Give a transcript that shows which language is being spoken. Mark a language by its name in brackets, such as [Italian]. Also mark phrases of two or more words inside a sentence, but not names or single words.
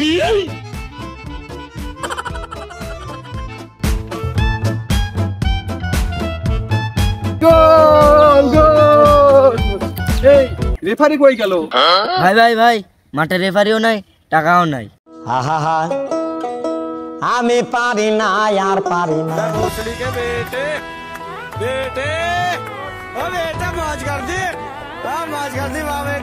[Bangla] গোল গোল! এই রেফারি কই গেল? ভাই ভাই ভাই, মাঠে রেফারিও নাই, টাকাও নাই। হা হা হা, আমি পারি না আর পারি না। [Hindi] बेटे बेटे ओ बेटा मौज कर दी, मौज कर दी।